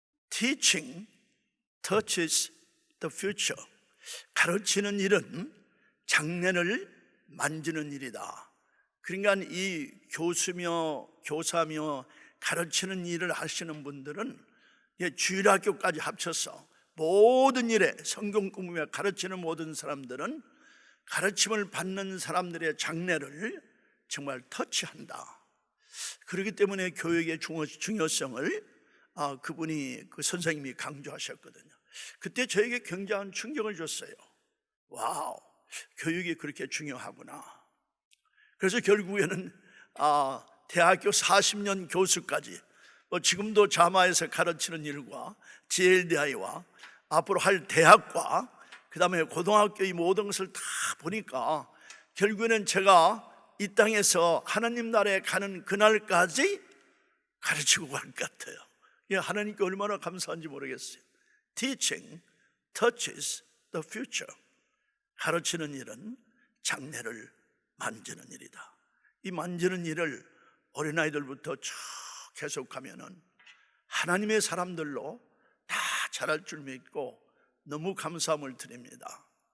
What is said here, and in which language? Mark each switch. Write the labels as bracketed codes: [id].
[en] Teaching touches the future. [ko] 가르치는 일은 장래를 만지는 일이다. 그러니까 이 교수며 교사며 가르치는 일을 하시는 분들은 주일학교까지 합쳐서 모든 일에 성경 공부며 가르치는 모든 사람들은 가르침을 받는 사람들의 장래를 정말 터치한다. 그렇기 때문에 교육의 중요성을 그 선생님이 강조하셨거든요. 그때 저에게 굉장한 충격을 줬어요. 와우, 교육이 그렇게 중요하구나. 그래서 결국에는 대학교 40년 교수까지 지금도 자마에서 가르치는 일과 JLDI와 앞으로 할 대학과 그 다음에 고등학교 이 모든 것을 다 보니까 결국에는 제가 이 땅에서 하나님 나라에 가는 그날까지 가르치고 갈 것 같아요. 하나님께 얼마나 감사한지 모르겠어요. [en] Teaching touches the future. [ko] 가르치는 일은 장래를 만지는 일이다. 이 만지는 일을 어린아이들부터 쭉 계속하면은 하나님의 사람들로 다 자랄 줄 믿고 너무 감사함을 드립니다.